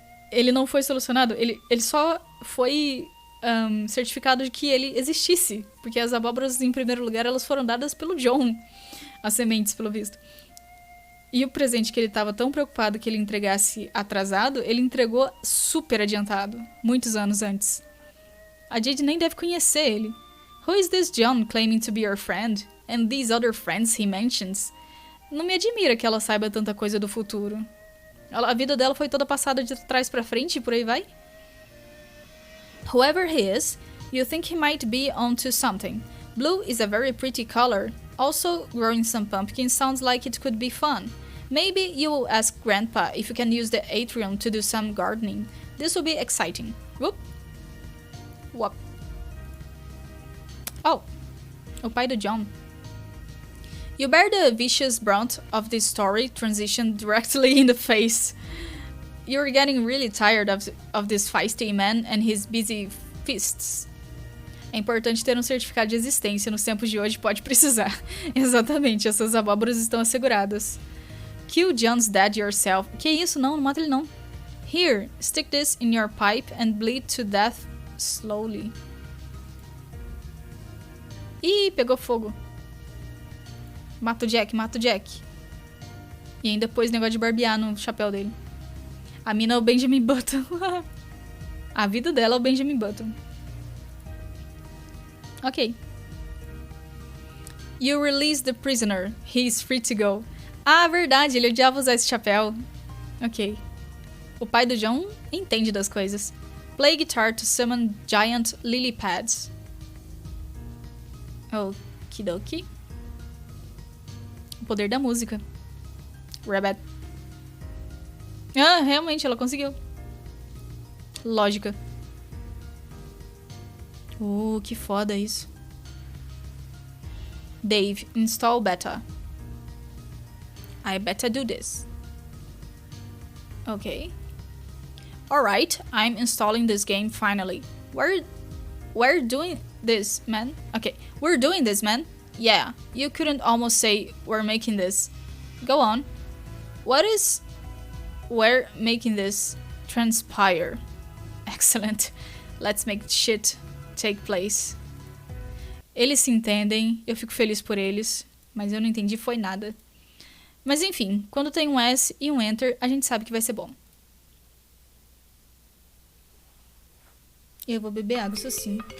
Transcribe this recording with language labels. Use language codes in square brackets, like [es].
[pt] Ele não foi solucionado. Ele só foi certificado de que ele existisse. Porque as abóboras, em primeiro lugar, elas foram dadas pelo John. As sementes, pelo visto. E o presente que ele estava tão preocupado que ele entregasse atrasado, ele entregou super adiantado. Muitos anos antes. A Jade nem deve conhecer ele. [en] Who is this John claiming to be your friend? And these other friends he mentions? [pt] Não me admira que ela saiba tanta coisa do futuro. A vida dela foi toda passada de trás pra frente e por aí vai. [en] Whoever he is, you think he might be onto something. Blue is a very pretty color. Also, growing some pumpkins sounds like it could be fun. Maybe you will ask Grandpa if you can use the atrium to do some gardening. This will be exciting. Whoop. Whoop. [pt] Oh, o pai do John. [en] You bear the vicious brunt of this story transition directly in the face. You're getting really tired of this feisty man and his busy fists. [pt] É importante ter um certificado de existência nos tempos de hoje, pode precisar. Exatamente, essas abóboras estão asseguradas. [en] Kill John's dad yourself. [pt] Que isso? Não mata ele não. [en] Here, stick this in your pipe and bleed to death slowly. [pt] Ih, pegou fogo. Mata o Jack, mata o Jack. E ainda pôs negócio de barbear no chapéu dele. A mina é o Benjamin Button. A vida dela é o Benjamin Button. Ok. [en] You release the prisoner. He is free to go. [pt] Ah, verdade, ele odiava usar esse chapéu. Ok. O pai do John entende das coisas. [en] Play guitar to summon giant lily pads. [pt] Okidoki. O poder da música. Rabbit. Ah, realmente, ela conseguiu. Lógica. Que foda isso. [en] Dave, install beta. I better do this. Okay. Alright, I'm installing this game finally. We're doing this, man. Okay, we're doing this, man. Yeah, you couldn't almost say we're making this. Go on. What is we're making this transpire? Excellent. Let's make shit take place. [pt] Eles se entendem, eu fico feliz por eles, mas eu não entendi foi nada. Mas enfim, quando tem um S e um Enter, a gente sabe que vai ser bom. Eu vou beber água, isso sim.